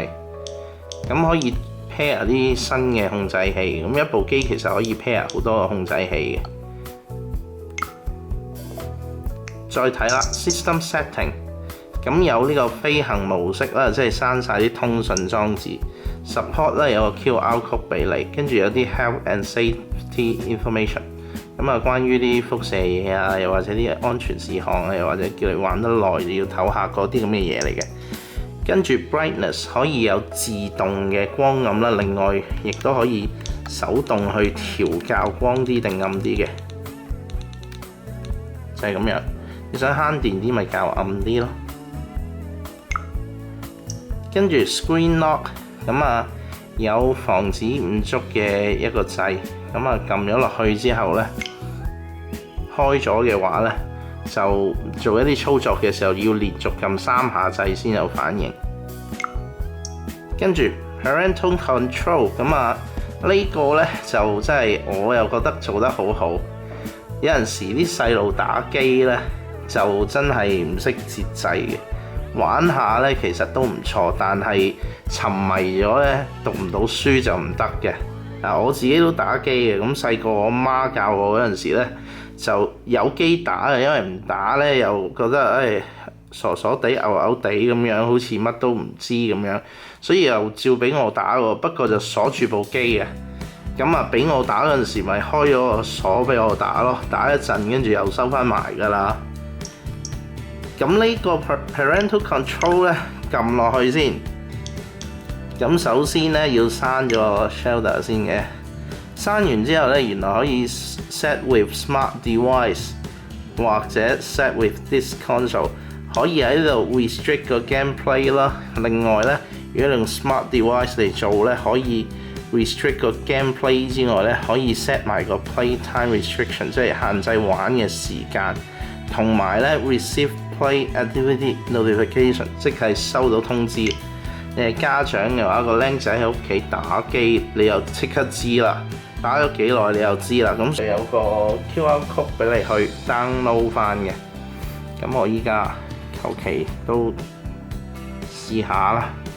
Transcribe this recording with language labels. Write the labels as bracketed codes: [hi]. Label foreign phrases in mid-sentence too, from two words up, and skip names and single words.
[yue] 可以 pair 啲新嘅控制器，一部機其實可以 pair 好多個控制器嘅。再睇啦 ， [en] system setting， [yue] 有呢個飛行模式啦，即係刪晒啲通訊裝置。support 咧有個 [en] QR code [yue] 俾你，跟住有啲 [en] health and safety information， [yue] 關於啲輻射嘢又或者啲安全事項又或者叫你玩得耐你要唞下嗰啲咁嘅嘢嚟嘅。跟住 brightness 可以有自動嘅光暗啦，另外亦都可以手動去調校光啲定暗啲嘅，就係咁樣。你想慳電啲咪較暗啲咯。跟住 [en] screen lock， [yue] 有防止誤觸嘅一個掣，撳咗落去之後呢，開咗嘅話呢，就做一啲操作嘅時候要連續撳3下掣先有反應。跟住 [en] parental control， [yue] 呢個呢就真係我又覺得做得好好。有陣時啲細路打機呢，就真係唔識節制嘅，玩下呢其實都唔錯，但係沉迷咗呢，讀唔到書就唔得嘅。我自己都打機嘅，細個我媽教我嗰陣時呢，就有機打嘅，因為唔打呢又覺得傻傻地、牛牛地咁樣，好似乜都唔知咁樣，所以又照俾我打喎。不過就鎖住部機嘅，咁啊俾我打嗰陣時，咪開咗個鎖俾我打咯，打一陣跟住又收翻埋㗎啦。咁呢個 [en] parental control [yue] 咧，撳落去先。咁首先咧要刪咗個 shelter 先嘅，刪完之後咧，原來可以 [en] set with smart device [yue] 或者 [en] set with this console， [yue] 可以喺度 restrict 個 gameplay 啦。另外咧，如果你用 [en] smart device [yue] 嚟做咧，可以 restrict 個 gameplay 之外咧，可以 set 埋個 [en] playtime restriction， [yue] 即係限制玩嘅時間，同埋咧 [en] receive play activity notification， [yue] 即係收到通知。你係家長嘅話，個僆仔喺屋企打機，你又即刻知啦。打咗幾耐你又知啦。咁就有個 [en] QR code [yue] 俾你去 download 翻嘅。咁我依家求其都試下啦。